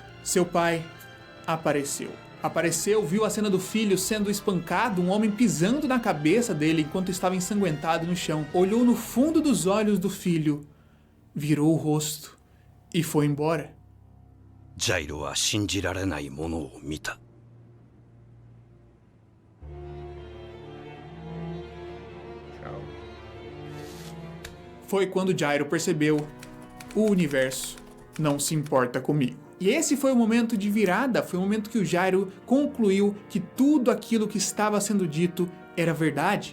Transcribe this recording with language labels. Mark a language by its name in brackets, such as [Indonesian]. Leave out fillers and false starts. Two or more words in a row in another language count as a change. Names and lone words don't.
[Portuguese] Seu pai apareceu. Viu a cena do filho sendo espancado, um homem pisando na cabeça dele enquanto estava ensanguentado no chão. Olhou no fundo dos olhos do filho, virou o rosto e foi embora. [Japanese] Jairo は信じられないものを見た。 [Portuguese] Foi quando Jairo percebeu: o universo não se importa comigo. E esse foi o momento de virada, foi o momento que o Jairo concluiu que tudo aquilo que estava sendo dito era verdade.